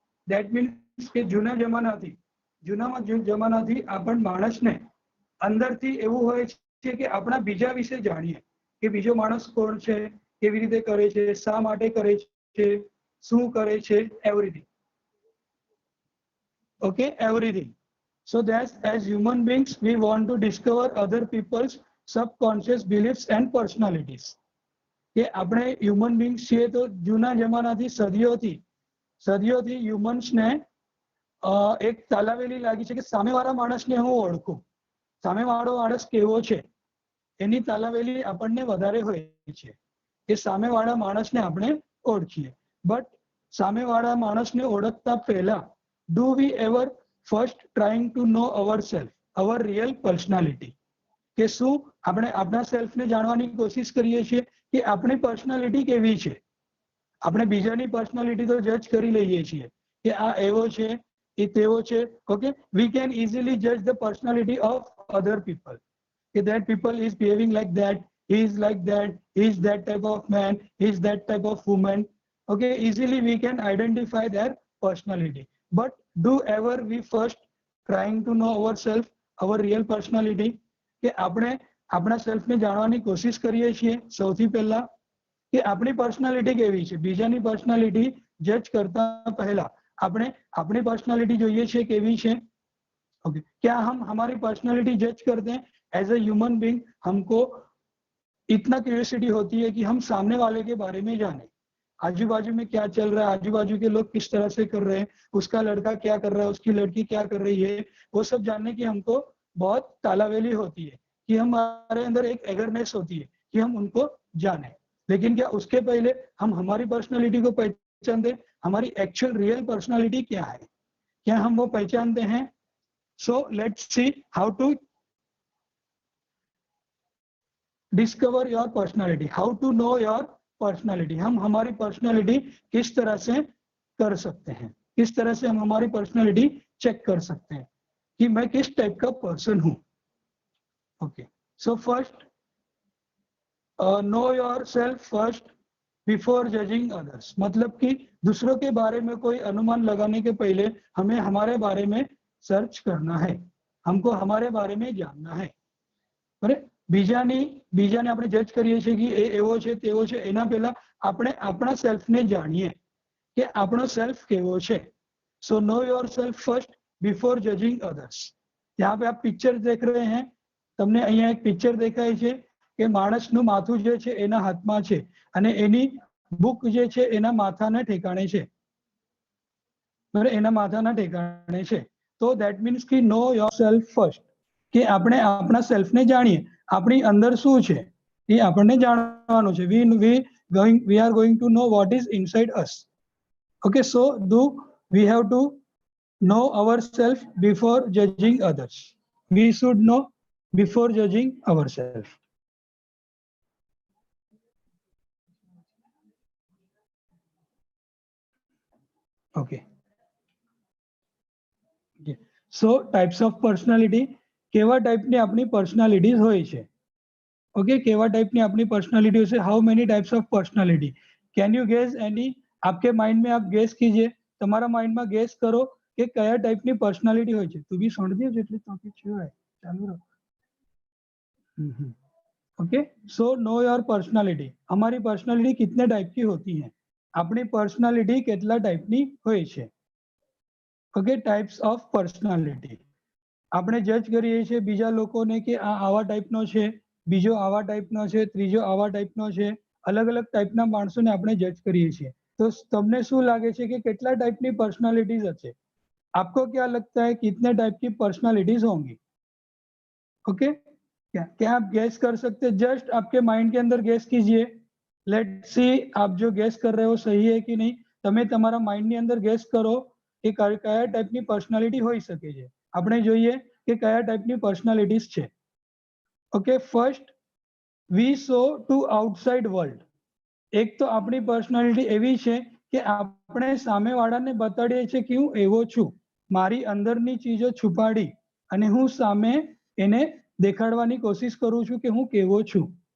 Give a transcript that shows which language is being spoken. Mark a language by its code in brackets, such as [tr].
[en] That means [gu] કે જૂના જમાનાથી આપણ માણસને અંદરથી એવું હોય છે કે આપણા બીજા વિશે જાણીએ કે બીજો માણસ કોણ છે, કેવી રીતે કરે છે, શા માટે કરે છે, શું કરે છે, everything. [en] Okay, everything. So that as human beings we want to discover other people's subconscious beliefs and personalities. [gu] કે આપણે હ્યુમન બીંગ્સ છીએ તો જૂના જમાનાથી સદીઓથી હ્યુમન્સને એક તાલાવેલી લાગી છે કે સામેવાળા માણસને હું ઓળખું, સામેવાળો માણસ કેવો છે એની તાલાવેલી આપણને વધારે હોય છે કે સામેવાળા માણસને આપણે ઓળખીએ. [en] but [gu] સામેવાળા માણસને ઓળખતા પહેલા [en] Do we ever first trying to know our self, our real personality? [gu] કે શું આપણે આપણા સેલ્ફને જાણવાની કોશિશ કરીએ છીએ કે આપણી પર્સનાલિટી કેવી છે? આપણે બીજાની પર્સનાલિટી તો જજ કરી લઈએ છીએ કે આ એવો છે, એ તેવો છે. [en] Okay, we can easily જજ the personality of other people કે that people is behaving like that, he is like that, he is that type of man, he is that type of woman. Okay, easily we can identify their personality. But do ever we first trying to know ourselves, our real personality? [gu] કે આપણે આપણા સેલ્ફને જાણવાની કોશિશ કરીએ છીએ સૌથી પહેલા કે આપણી પર્સનાલિટી કેવી છે, બીજાની પર્સનાલિટી જજ કરતા પહેલા આપણે આપણી पर्सनालिटी જોઈએ છે કેવી છે. [hi] ओके, क्या हम हमारी पर्सनालिटी जज करते हैं? एज ए ह्यूमन बीइंग हमको इतना क्यूरियोसिटी होती है कि हम सामने वाले के बारे में जाने, आजू बाजू में क्या चल रहा है, आजू बाजू के लोग किस तरह से कर रहे हैं, उसका लड़का क्या कर रहा है, उसकी लड़की क्या कर रही है, वो सब जानने की हमको बहुत तालावेली होती है कि हमारे अंदर एक एगरनेस होती है कि हम उनको जाने. लेकिन क्या उसके पहले हम हमारी पर्सनालिटी को पहचानते हैं? हमारी एक्चुअल रियल पर्सनालिटी क्या है, क्या हम वो पहचानते हैं? [en] So let's see how to discover your personality, how to know your personality. [hi] हम हमारी पर्सनालिटी किस तरह से कर सकते हैं, किस तरह से हम हमारी पर्सनालिटी चेक कर सकते हैं कि मैं किस टाइप का पर्सन हूं. [en] Okay, so first know yourself first before judging others. [hi] मतलब कि दूसरों के बारे में कोई अनुमान लगाने के पहले हमें हमारे बारे में सर्च करना है, हमको हमारे बारे में जानना है. [gu] बराबर, બીજાને આપણે જજ કરીએ છીએ કે એ એવો છે તેવો છે, એના પહેલા આપણે આપણા સેલ્ફને જાણીએ કે આપણો સેલ્ફ કેવો છે. [en] So know your self first before judging others. [hi] यहाँ पे आप पिक्चर देख रहे हैं, [gu] તમને અહીંયા એક પિક્ચર દેખાય છે કે માણસનું માથું જે છે એના હાથમાં છે અને એની બુક જે છે એના માથાના ઠેકાણે છે. બરાબર, એના માથાના ઠેકાણે છે. તો [en] that means [gu] કે [en] know your self first, [gu] કે આપણે આપણા સેલ્ફને જાણીએ, આપણી અંદર શું છે એ આપણને જાણવાનું છે. [en] we are going to know what is inside us. Okay, so we have to know ourselves before judging others. We should know before judging ourselves. Okay. So types of personality, [gu] કેવા ટાઈપની આપણી પર્સનાલિટીઝ હોય છે. Okay, કેવા ટાઈપની આપણી personality છે. [en] How many types of personality? Can you guess any? [hi] आपके माइंड में आप गेस कीजिए, [gu] તમારા માઇન્ડમાં ગેસ કરો કે કયા ટાઈપની પર્સનાલિટી હોય છે. તું બી સમજી જેટલી ટોપિક છે હોય ચાલુ રાખ. [en] Okay, so know your personality. [hi] हमारी पर्सनालिटी कितने टाइप की होती है? [gu] अपनी पर्सनालिटी કેટલા ટાઈપની હોય છે. [en] Okay, types of personality. [gu] આપણે જજ કરીએ છીએ બીજા લોકોને કે આ આવા ટાઈપનો છે, બીજો આવા ટાઈપનો છે, ત્રીજો આવા ટાઈપનો છે. અલગ અલગ ટાઈપના માણસોને આપણે જજ કરીએ છીએ. तो તમને શું લાગે છે કે કેટલા ટાઈપની पर्सनालिटीज હશે? [hi] आपको क्या लगता है कितने टाइप की पर्सनालिटीज होंगी? ओके, क्या आप गैस कर सकते? जस्ट आपके माइंड के अंदर गैस कीजिए. [en] let's see [hi] आप जो गैस कर रहे हो सही है कि नहीं. [gu] તમે તમારા માઇન્ડની અંદર ગેસ કરો કે કયા ટાઈપની પર્સનાલિટી હોઈ શકે છે. આપણે જોઈએ કે કયા ટાઈપની પર્સનાલિટીઝ છે. ઓકે, [en] First we show to outside world. [gu] એક તો આપણી પર્સનાલિટી એવી છે કે આપણે સામેવાળાને બતાડીએ છીએ કે હું એવો છું, મારી અંદરની ચીજો છુપાડી અને હું સામે એને દેખાડવાની કોશિશ કરું છું કે હું કેવો છું.